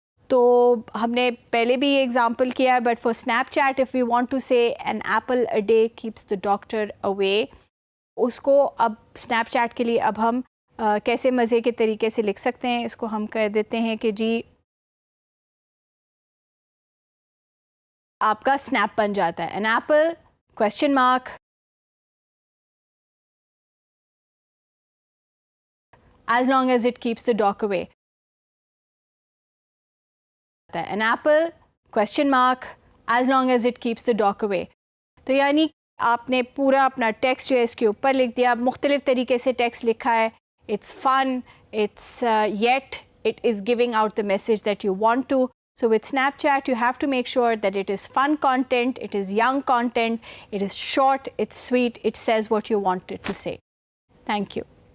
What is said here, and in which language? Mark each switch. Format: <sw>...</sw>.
<ur>تو ہم نے پہلے بھی یہ ایگزامپل کیا ہے,</ur> <en>but for Snapchat if you want to say an apple a day keeps the doctor away,</en> <ur>اس کو اب اسنیپ چیٹ کے لیے اب ہم کیسے مزے کے طریقے سے لکھ سکتے ہیں. اس کو ہم کہہ دیتے ہیں کہ جی آپ کا اسنیپ بن جاتا ہے.</ur> <en>An apple question mark as long as it keeps the dog away. An apple question mark as long as it keeps the dog away.</en> <ur>تو یعنی آپ نے پورا اپنا ٹیکسٹ جو ہے اس کے اوپر لکھ دیا. مختلف طریقے سے ٹیکسٹ لکھا ہے.</ur> <en>It's fun, it's yet it is giving out the message that you want to. So with Snapchat you have to make sure that it is fun content, it is young content, it is short, it's sweet, it says what you want it to say. Thank you.</en>